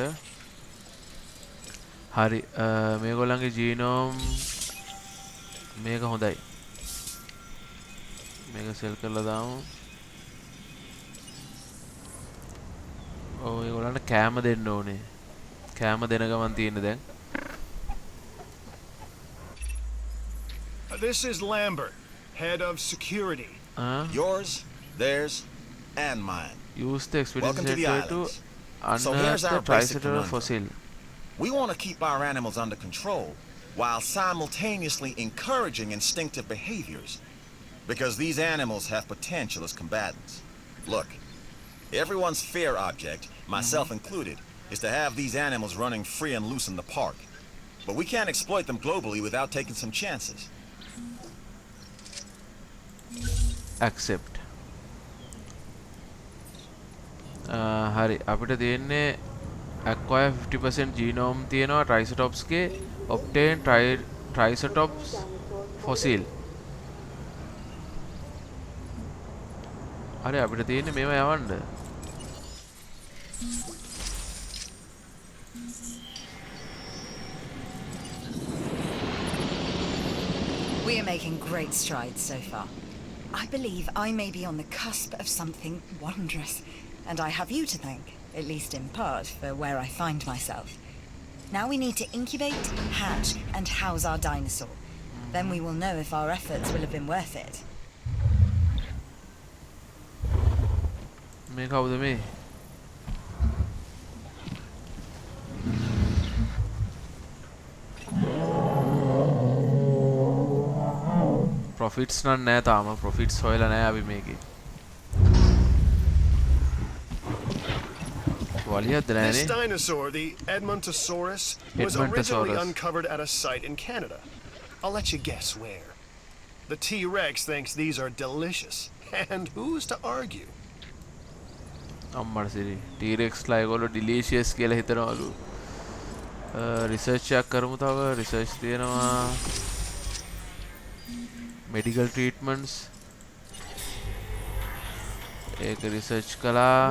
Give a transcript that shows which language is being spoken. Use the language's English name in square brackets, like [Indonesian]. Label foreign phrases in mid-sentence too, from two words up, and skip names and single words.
[Sinhala] හරි මේගොල්ලන්ගේ ජීනෝම් මේක හොඳයි. මේක සෙල් කරලා දාමු. ඔව් ඒගොල්ලන්ට කෑම දෙන්න ඕනේ. කෑම දෙන ගමන් තියෙන්නේ දැන්. [English] This is Lambert, head of security. Yours, theirs, and mine. Use the expedition Welcome to the center to islands. So unearth here's the our basic Triceratops conundrum. fossil. We want to keep our animals under control while simultaneously encouraging instinctive behaviors, because these animals have potential as combatants. Look, everyone's fear object, myself included, is to have these animals running free and loose in the park. But we can't exploit them globally without taking some chances. Accept. [Sinhala] හරි අපිට තියෙන්නේ [English] acquire 50% genome [Sinhala] තියෙනවා Triceratops ගේ [English] obtain Triceratops fossil. [Sinhala] හරි අපිට තියෙන්නේ මේවා යවන්න. [English] We are making great strides so far. I believe I may be on the cusp of something wondrous, and I have you to thank, at least in part, for where I find myself. Now we need to incubate, hatch, and house our dinosaur. Then we will know if our efforts will have been worth it. [Sinhala] මේ කවුද මේ? Profits නම් නෑ තාම. Profits හොයලා නෑ අපි මේකේ. [English] This dinosaur, the Edmontosaurus, was originally uncovered at a site in Canada. I'll let you guess where. The T-Rex thinks these are delicious, and who's to argue? [Sinhala] අම්මට සිරි T-Rex ලා ඒගොල්ලෝ delicious කියලා හිතනවලු. රිසර්ච් එකක් කරමු තව. රිසර්ච් තියෙනවා. [English] medical treatments. [Sinhala] ඒක රිසර්ච් කළා.